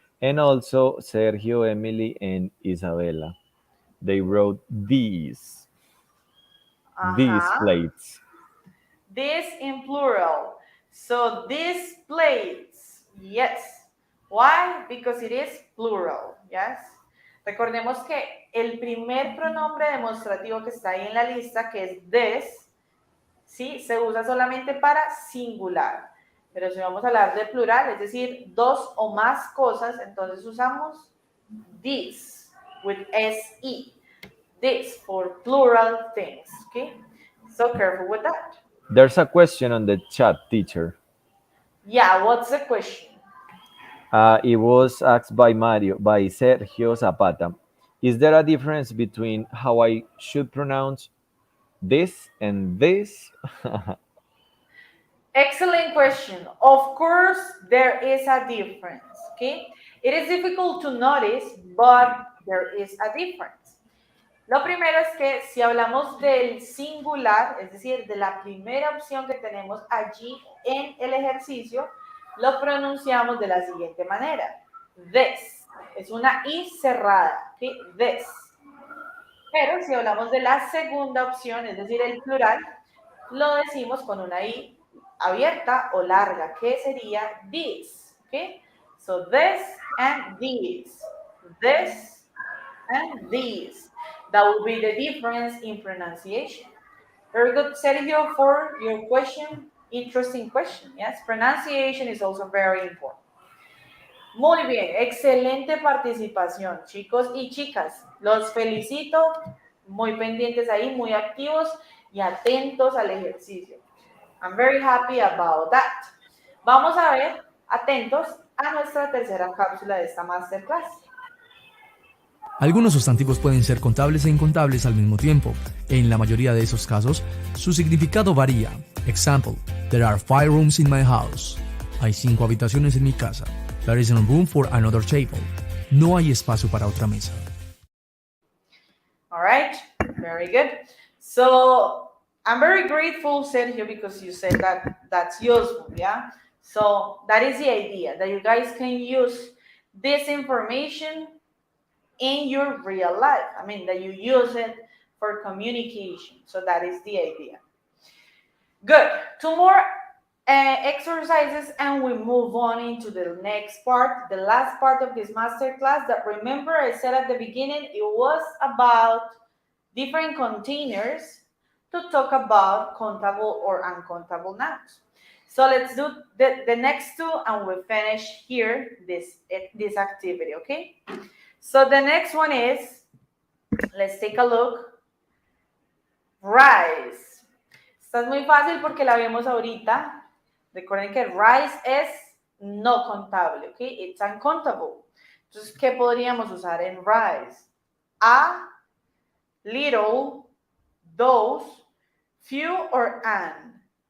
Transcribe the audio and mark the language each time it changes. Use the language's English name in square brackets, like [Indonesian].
[English] And also Sergio, Emily, and Isabela. They wrote these plates. This in plural. So these plates, yes. Why? Because it is plural, yes. [Spanish] Recordemos que el primer pronombre demostrativo que está ahí en la lista, que es this, ¿sí? Se usa solamente para singular. Pero si vamos a hablar de plural, es decir, 2 o más cosas, entonces usamos [English] this with SE. This for plural things, okay? So careful with that. There's a question on the chat, teacher. Yeah, what's the question? It was asked by Sergio Zapata. Is there a difference between how I should pronounce this and this? Excellent question. Of course, there is a difference, okay? It is difficult to notice, but there is a difference. [Spanish] Lo primero es que si hablamos del singular, es decir, de la primera opción que tenemos allí en el ejercicio, lo pronunciamos de la siguiente manera. This. Es una I cerrada, ¿sí? This. Pero si hablamos de la segunda opción, es decir, el plural, lo decimos con una I abierta o larga, que sería this, ¿ok? [English] So this and these. This and these. That will be the difference in pronunciation. Very good, Sergio, for your question. Interesting question. Yes, pronunciation is also very important. [Spanish] Muy bien, excelente participación, chicos y chicas. Los felicito, muy pendientes ahí, muy activos y atentos al ejercicio. [English] I'm very happy about that. [Spanish] Vamos a ver, atentos a nuestra tercera cápsula de esta masterclass. Algunos sustantivos pueden ser contables e incontables al mismo tiempo. En la mayoría de esos casos, su significado varía. [English] Example: There are 5 rooms in my house. [Spanish] Hay 5 habitaciones en mi casa. [English] There isn't room for another table. [Spanish] No hay espacio para otra mesa. [English] All right, very good. So I'm very grateful, Sergio, because you said that that's useful, yeah? So that is the idea, that you guys can use this information in your real life. I mean, that you use it for communication. So that is the idea. Good. 2 more exercises and we move on into the next part, the last part of this master class. That, remember, I said at the beginning, it was about different containers to talk about countable or uncountable nouns. So let's do the next 2 and we'll finish here this activity, okay? So the next one is, let's take a look, rise. [Spanish] Esta es muy fácil porque la vemos ahorita. Recuerden que rise es no contable, ¿ok? [English] It's uncountable. [Spanish] Entonces, ¿qué podríamos usar en rise? A, little, those, few, or an.